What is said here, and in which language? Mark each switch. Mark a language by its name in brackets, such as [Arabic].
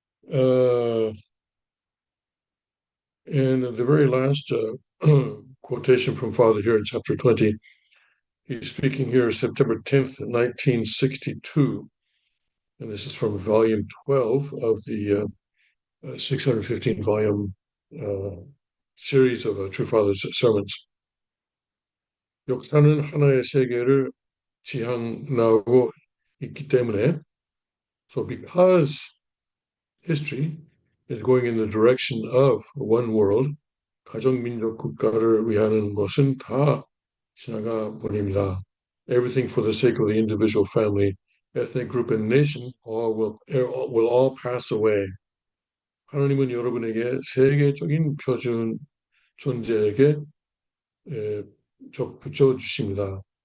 [English] And the very last quotation from Father here in chapter 20, he's speaking here September 10th, 1962. And this is from volume 12 of the 615 volume series of True Father's sermons. [Korean] 역사는 하나의 세계를 지향하고 있기 때문에, [English] so because history is going in the direction of one world, [Korean] 가정민족 국가를 위하는 것은 다 지나가 버립니다. [English] Everything for the sake of the individual family, ethnic group, and nation will all pass away. [Korean] 하나님은 여러분에게 세계적인 표준 존재에게 붙여 주십니다.